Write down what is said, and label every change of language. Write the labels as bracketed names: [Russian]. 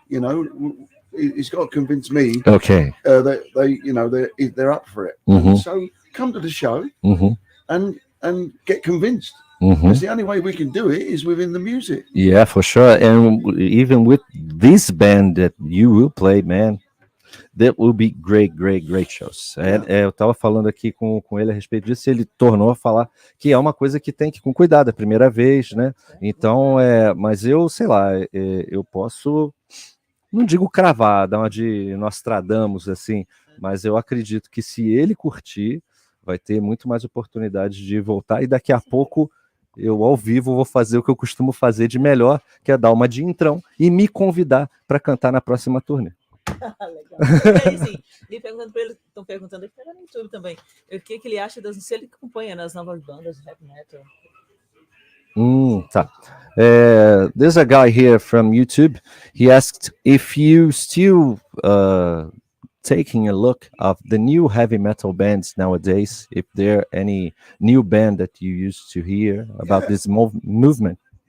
[English] He's got to convince me. That they're up for it. So come to the show and get convinced. Because the only way we can do it is within the music. Yeah, for sure. And even with this band that you will play, man, That will be great shows. [Portuguese] Eu estava falando aqui com ele a respeito disso, e ele tornou a falar que é uma coisa que tem que ir com cuidado, é a primeira vez, né? Então, mas eu, sei lá, eu posso, não digo cravar, dar uma de Nostradamus, assim, mas eu acredito que se ele curtir, vai ter muito mais oportunidades de voltar, e daqui a pouco eu, ao vivo, vou fazer o que eu costumo fazer de melhor, que é dar uma de entrão e me convidar para cantar na próxima turnê. Legal. E aí, sim, estão perguntando aqui no YouTube também, o que ele acha se ele acompanha nas novas bandas de heavy metal. Tá. [English] There's a guy here from YouTube. He asked if you still taking a look of the new heavy metal bands nowadays, if there are any new band that you used to hear about this movement.